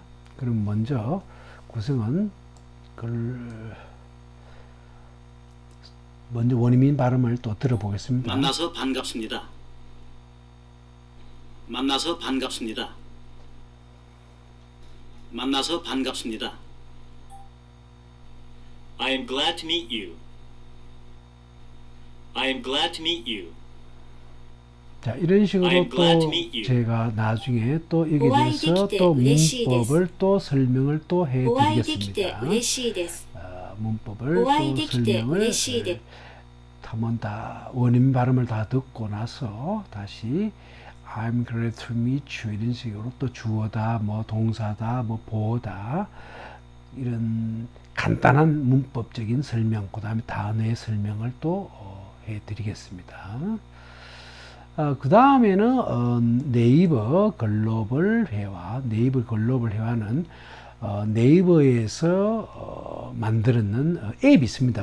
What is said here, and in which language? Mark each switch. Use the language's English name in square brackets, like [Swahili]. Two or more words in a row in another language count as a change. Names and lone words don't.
[Korean] 그럼 먼저 구성은 먼저 원어민 발음을 또 들어보겠습니다. 만나서 반갑습니다. 만나서 반갑습니다. 만나서 반갑습니다. [English] I am glad to meet you. I am glad to meet you. [Korean] 자, 이런 식으로 [English] I'm glad to [Korean] 또 [English] meet you. [Korean] 제가 나중에 또 여기에 대해서 [Japanese] お会いできて [Korean] 또 [Japanese] 嬉しいです [Korean] 문법을 또 설명을 또 [Japanese] お会いできて [Korean] 해드리겠습니다. [Japanese] 嬉しいです [Korean] 문법을 [Japanese] お会い [Korean] 또 [Japanese] できて [Korean] 설명을 [Japanese] 嬉しいです [Korean] 한번 다 원어민 발음을 다 듣고 나서 다시 [English] I'm glad to meet you [Korean] 이런 식으로 또 주어다 뭐 동사다 뭐 보다 이런 간단한 문법적인 설명 그 다음에 단어의 설명을 또 해드리겠습니다. 그 다음에는 네이버 글로벌 회화 네이버 글로벌 회화는 네이버에서 만들었는 앱이 있습니다.